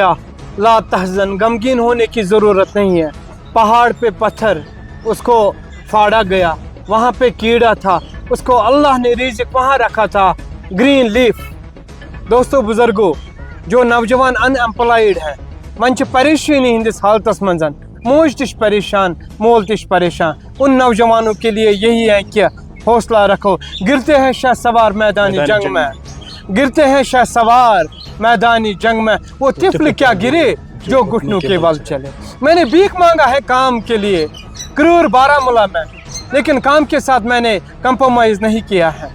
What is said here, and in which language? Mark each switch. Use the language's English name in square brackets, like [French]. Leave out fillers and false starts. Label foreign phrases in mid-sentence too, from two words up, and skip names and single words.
[Arabic] لا تحزن, [Urdu] غمگین ہونے کی ضرورت نہیں ہے. پہاڑ پہ پتھر, اس کو پھاڑا گیا, وہاں پہ کیڑا تھا, اس کو اللہ نے رزق وہاں رکھا تھا, [English] green leaf. [Urdu] دوستو بزرگو, جو نوجوان ان ایمپلائڈ ہے, [Kashmiri] وۄنۍ چھِ پریشانی ہندس حالتس منٛز, موج تہِ چھِ پریشان, مول تہِ چھِ پریشان. [Urdu] ان نوجوانوں کے لیے یہی ہے کہ حوصلہ رکھو. گرتے ہیں شاہ سوار میدانی جنگ میں, گرتے ہیں شاہ سوار میدانی جنگ میں, وہ طفل کیا گرے جو گھٹنوں کے بل چلے. میں نے بھیک مانگا ہے کام کے لیے کرور بارہمولہ میں, لیکن کام کے ساتھ میں نے کمپرومائز نہیں کیا ہے.